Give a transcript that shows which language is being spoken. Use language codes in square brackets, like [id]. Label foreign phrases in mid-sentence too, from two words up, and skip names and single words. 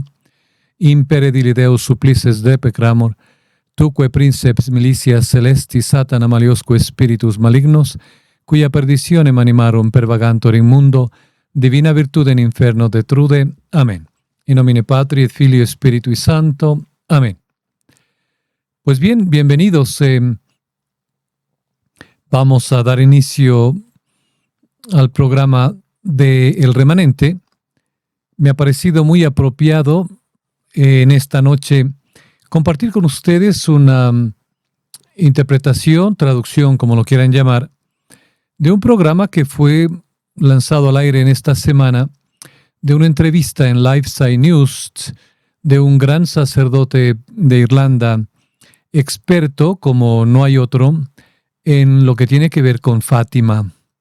[la] Impere dili Deus supplices deprecamur, tuque princeps militias celestis Satana maliosque spiritus malignos, cuia perditionem animarum pervagantur in mundo, divina virtude in inferno detrude. Amén. In nomine Patri et Filio Spiritui Sancto. [es] Amén. Pues bien, bienvenidos. Vamos a dar inicio al programa de El Remanente. Me ha parecido muy apropiado en esta noche compartir con ustedes una interpretación, traducción, como lo quieran llamar, de un programa que fue lanzado al aire en esta semana, de una entrevista en Lifeside News de un gran sacerdote de Irlanda, experto como no hay otro, en lo que tiene que ver con Fátima.